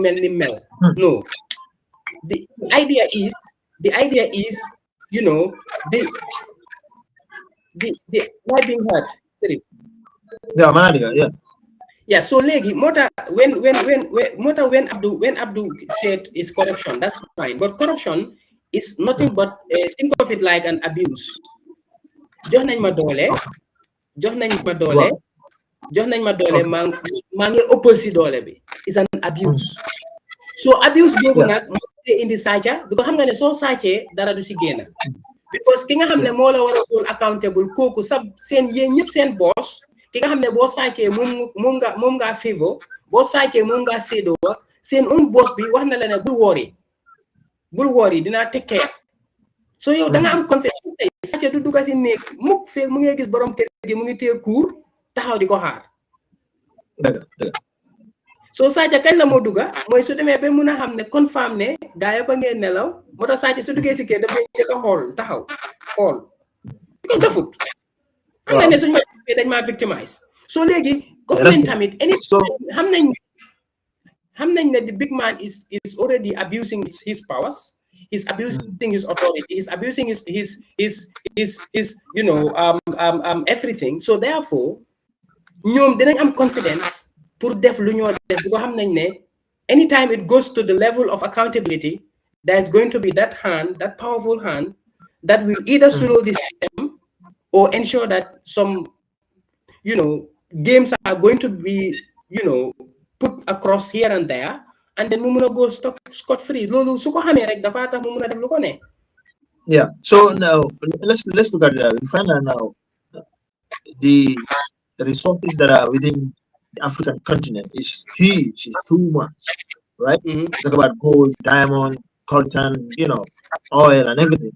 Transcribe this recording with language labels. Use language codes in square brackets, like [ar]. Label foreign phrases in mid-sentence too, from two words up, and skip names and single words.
[en] The idea is the why being hurt. Yeah. So [wo] legi mota [en] when Abdul said is corruption, that's fine. But corruption is nothing but think of it like an abuse. [wo] Jox nañ ma doole maa ngi ëppal si doole bi [en] is an abuse. [wo] So abuse boobu nag indi sàcca because xam nga ne soo sàccee dara du si génn because ki nga xam ne moo la war a [en] hold accountable [wo] kooku seen yéen ñëpp seen boss ki nga xam ne boo sàccee moom nga favor boo sàccee moom nga séedoo seen [en] own boss [wo] bi wax na la ne bul worry dinaa tekkee so yow da nga am confiance tey sàcce du dugga si néeg mukk feeg mu ngi gis borom kër gi mu ngi téye kuur taxaw di ko xaar so sàcce kañ la moo dugga mooy su demee ba mun a xam ne confirm ne gaa yi ba ngeen nelaw moo tax sàcce su duggee si kër dafay njëkk a taxaw xool ko defut xam na ne suñu dañ maa victimize so léegi government tamit xam nañ ne [en] the big man is already abusing his powers, he's abusing his authority, he's abusing his everything. So therefore [wo] ñoom dinañ am [en] confidence [wo] pour def lu ñoo def bu ko xam nañ ne [en] anytime it goes to the level of accountability there's going to be that powerful hand that will either slow the system or ensure that some games are going to be put across here and there and then [wo] mu mun a [en] go scot free [wo] loolu su ko xamee rek dafa tax mu mun a def lu ko ne. [en] Yeah, so now let's look at that. We find out now the resources that are within the African continent is huge, it's too much, right? Talk about gold, diamond, coltan, oil and everything.